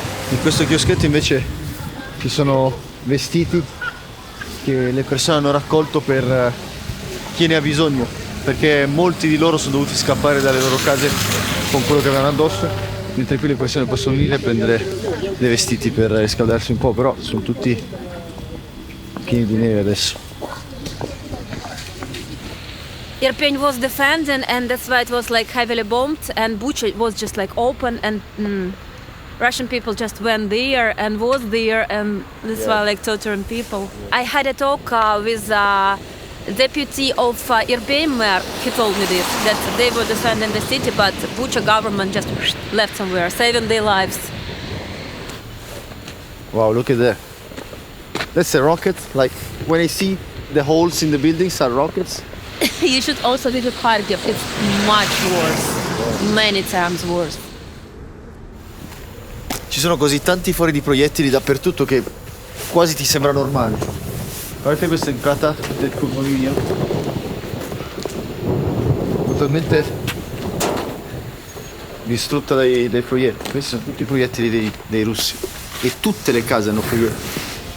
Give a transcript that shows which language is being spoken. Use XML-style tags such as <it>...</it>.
<it>In questo chioschetto invece ci sono vestiti che le persone hanno raccolto per chi ne ha bisogno, perché molti di loro sono dovuti scappare dalle loro case con quello che avevano addosso, mentre qui le persone possono venire e prendere dei vestiti per riscaldarsi un po', però sono tutti pieni di neve adesso.</it> <en>Irpin was defended, and that's why it was like heavily bombed, and Bucha was just like open, and Russian people just went there and was there, and this were like torturing people. I had a talk with deputy of Irpin mayor. He told me this, that they were defending the city, but Bucha government just left somewhere, saving their lives. Wow, look at that. That's a rocket. Like when I see the holes in the buildings are rockets. You should also visit Kharkiv. It's much worse, many times worse.</en> <it>Ci sono così tanti fori di proiettili dappertutto che quasi ti sembra normale. Guardate questa entrata del condominio. Totalmente distrutta dai proiettili. Questi sono tutti i proiettili dei russi. E tutte le case hanno proiettili.</it>